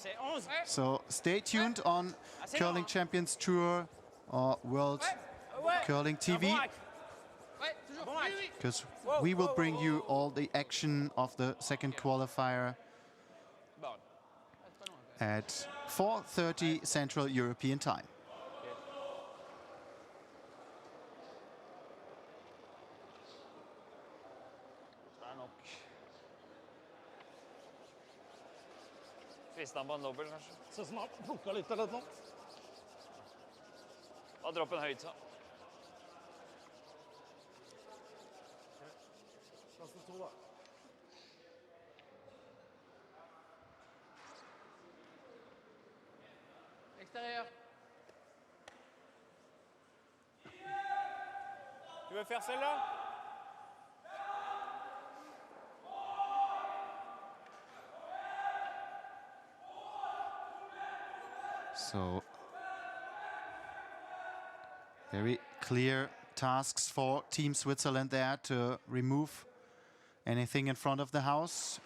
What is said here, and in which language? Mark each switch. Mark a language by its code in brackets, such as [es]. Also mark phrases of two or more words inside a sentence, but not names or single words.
[en] So stay tuned on Curling Champions Tour or World Curling TV, because we will bring you all the action of the second qualifier at 4:30 Central European Time. [no] Frista på en dobbel, kanskje. Så snart plukka litt eller noe. Da dropper den høyt, så. Klasse 2, da. [fr] Extérieur. Tu veux faire celle-là? [en] So very clear tasks for Team Switzerland there to remove anything in front of the house.